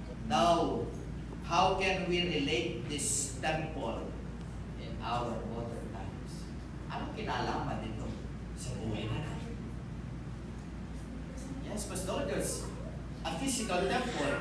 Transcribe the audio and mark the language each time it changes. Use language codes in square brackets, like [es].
[en] Now, how can we relate this temple in our modern times? [tl] Anong kinalaman dito sa buhay natin? [en] Yes, Pastor, there's a physical temple.